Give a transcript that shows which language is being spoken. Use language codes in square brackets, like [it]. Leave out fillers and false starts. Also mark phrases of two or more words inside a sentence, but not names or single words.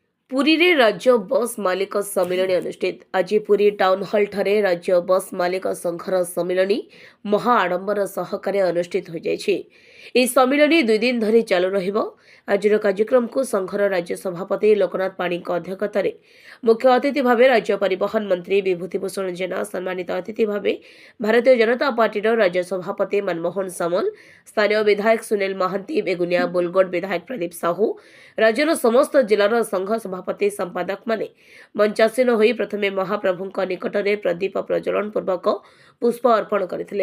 [or] ପୁରୀ ରେ ରାଜ୍ୟ ବସ ମାଲିକ ସମ୍ମିଳନୀ ଅନୁଷ୍ଠିତ ଆଜି ପୁରୀ ଟାଉନ ହଲ ଠାରେ ରାଜ୍ୟ ବସ ମାଲିକ ସଂଘର ସମ୍ମିଳନୀ ମହା ଆଡ଼ମ୍ବର ସହକାରେ ଅନୁଷ୍ଠିତ ହୋଇ ଯାଉଛି। ଏହି ସମ୍ମିଳନୀ 2 ଦିନ ଧରି ଚାଲୁ ରହିବ। ଆଜିର କାର୍ଯ୍ୟକ୍ରମକୁ ସଂଘର ରାଜ୍ୟ ସଭାପତି ଲୋକନାଥ ପାଣିଙ୍କ ଅଧ୍ୟକ୍ଷତାରେ ମୁଖ୍ୟ ଅତିଥି ଭାବେ ରାଜ୍ୟ ପରିବହନ ମନ୍ତ୍ରୀ ବିଭୂତି ଭୂଷଣ ଜେନା, ସମ୍ମାନିତ ଅତିଥି ଭାବେ ଭାରତୀୟ ଜନତା ପାର୍ଟିର ରାଜ୍ୟ ସଭାପତି ମନମୋହନ ସାମଲ, ସ୍ଥାନୀୟ ବିଧାୟକ ସୁନିଲ ମହାନ୍ତି, ବେଗୁନିଆ ବୋଲଗଡ଼ ବିଧାୟକ ପ୍ରଦୀପ ସାହୁ, ରାଜ୍ୟର ସମସ୍ତ ଜିଲ୍ଲାର ସଂଘ ସଭାପତି ସମ୍ପାଦକମାନେ ମଞ୍ଚାସୀନ ହୋଇ ପ୍ରଥମେ ମହାପ୍ରଭୁଙ୍କ ନିକଟରେ ପ୍ରଦୀପ ପ୍ରଜ୍ୱଳନ ପୂର୍ବକ ପୁଷ୍ପ ଅର୍ପଣ କରିଥିଲେ।